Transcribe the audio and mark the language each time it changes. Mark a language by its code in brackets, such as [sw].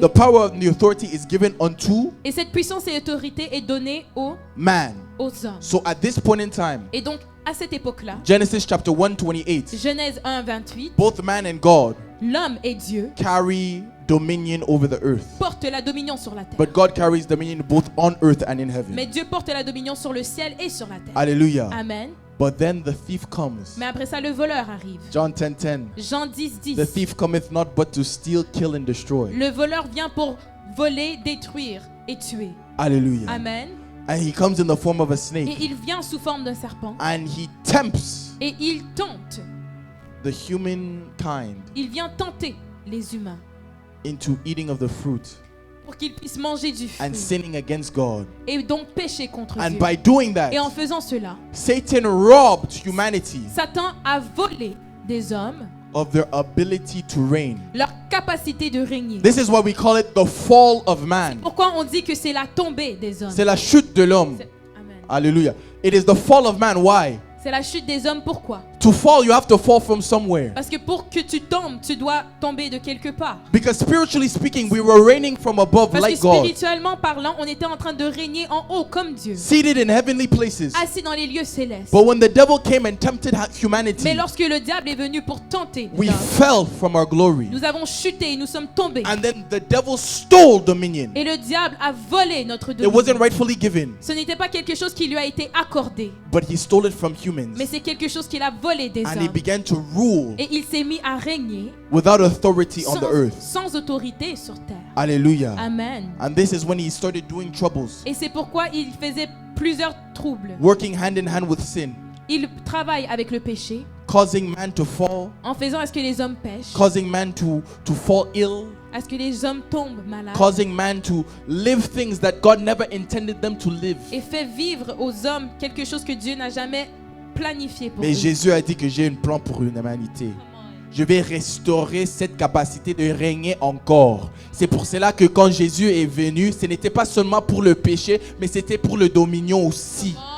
[en] The power of the authority is given unto [fr] Et cette puissance et autorité est donnée aux [en] man. [fr] hommes. [en] So at this point in time, [fr] Et donc, à cette époque-là, [en] Genesis chapter 1:28, [fr] Genèse 1, 28, [en] both man and God [fr] l'homme et Dieu [en] carry dominion over the earth. [fr] portent la dominion sur la terre. [en] But God carries dominion both on earth and in heaven. [fr] Mais Dieu porte la dominion sur le ciel et sur la terre. [en] Hallelujah. [fr] Amen. [en] But then the thief comes. [fr] Mais après ça, le voleur arrive. [en] John 10:10. [fr] Jean 10, 10. [en] The thief cometh not but to steal, kill, and destroy. [fr] Le voleur vient pour voler, détruire et tuer. [en] Hallelujah. [fr] Amen. [en] And he comes in the form of a [fr] Et [en] snake. [fr] il vient sous forme d'un serpent. [en] And he tempts [fr] Et il tente. [en] the humankind [fr] Il vient tenter les humains [en] into eating of the fruit [fr] pour qu'ils puissent manger du [en] and [fr] fruit [en] sinning against God. [fr] et donc pécher contre [en] And [fr] Dieu. [en] by doing that, [fr] Et en faisant cela, [en] Satan robbed humanity [fr] Satan a volé des hommes [en] of their ability to reign. [fr] leur capacité de régner. [en] This is why we call it the fall of man. [fr] Pourquoi on dit que c'est la tombée des hommes? C'est la chute de l'homme. Amen. [en] Hallelujah. It is the fall of man. Why? [fr] C'est la chute des hommes, pourquoi? [en] To fall, you have to fall from somewhere. [fr] Parce que pour que tu tombes, tu dois tomber de quelque part. [en] Because spiritually speaking, we were reigning from above [fr] Parce [en] like [fr] que [en] God, [fr] spirituellement parlant, on était en train de régner en haut comme Dieu, [en] seated in heavenly places. [fr] assis dans les lieux célestes. [en] But when the devil came and tempted humanity, [fr] Mais lorsque le diable est venu pour tenter [en] we [fr] l'homme, [en] fell from our glory. [fr] nous avons chuté et nous sommes tombés. [en] And then the devil stole dominion. [fr] Et le diable a volé notre [en] It wasn't rightfully given, [fr] Ce n'était pas quelque chose qui lui a été accordé, [en] but he stole it from humans. [fr] mais c'est quelque chose qu'il a volé des [en] And he [fr] hommes. [en] began to rule [fr] Et il s'est mis à régner [en] without authority on the earth. [fr] sans autorité sur terre. [en] Hallelujah. [fr] Amen. [en] And this is when he started doing troubles, [fr] Et c'est pourquoi il faisait plusieurs troubles. [en] working hand in hand with sin, [fr] Il travaille avec le péché, [en] causing man to fall, [fr] en faisant à ce que les hommes pêchent, [en] causing man to fall ill, [fr] à ce que les hommes tombent malades, [en] causing man to live things that God never intended them to live. [fr] et fait vivre aux hommes quelque chose que Dieu n'a jamais planifié pour Mais eux. Jésus a dit que j'ai un plan pour une humanité. je vais restaurer cette capacité de régner encore. C'est pour cela que quand Jésus est venu, ce n'était pas seulement pour le péché, mais c'était pour le dominion aussi.